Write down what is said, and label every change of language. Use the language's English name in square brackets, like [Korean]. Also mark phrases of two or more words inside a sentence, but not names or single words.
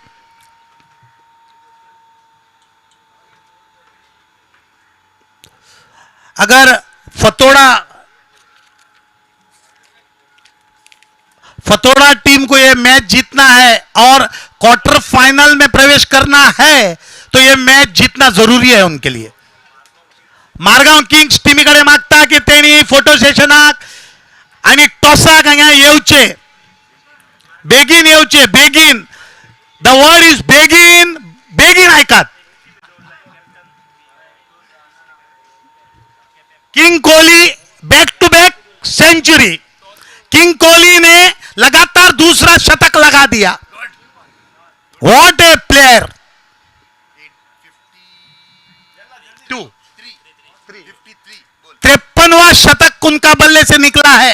[Hindi] अगर फतोड़ा टीम को यह मैच जीतना है और क्वार्टर फाइनल में प्रवेश करना है तो यह मैच जीतना जरूरी है उनके लिए। [Konkani] मारगांव किंग्स टीमीकडे मागता की त्यांनी फोटो सेशनाक आणि टॉसाक हांगा येवचे, बेगीन येवचे, बेगीन। [English] The word is [Konkani] बेगीन, बेगीन ऐकात। [English] King Kohli back to back century. [Hindi] किंग कोहली ने लगातार दूसरा शतक लगा दिया। [English] What a player. [Hindi] 53वां शतक उनका बल्ले से निकला है।